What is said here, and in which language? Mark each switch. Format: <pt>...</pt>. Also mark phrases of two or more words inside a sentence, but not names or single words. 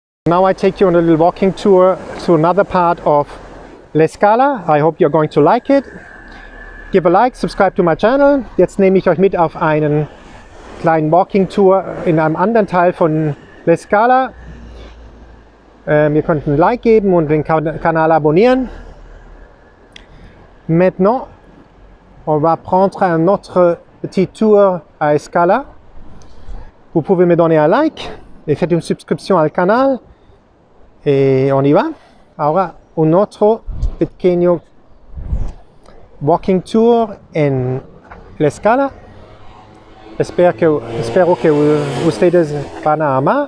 <en>Now I take you on a little walking tour to another part of L'Escala. I hope you're going to like it. Give a like, subscribe to my channel.</en> <de>Jetzt nehme ich euch mit auf einen kleinen</de> <en>Walking Tour</en> <de>in einem anderen Teil von L'Escala. Ihr könnt ein Like geben und den Kanal abonnieren.</de> <fr>Maintenant, on va prendre un autre petit tour à Escala. Vous pouvez me donner un like et faites une subscription</fr> <es>al canal.</es> <fr>Et on y va.</fr> <es>Ahora un otro pequeño</es> <en>walking tour</en> <es>en L'Escala. Espero que ustedes van a amar.</es>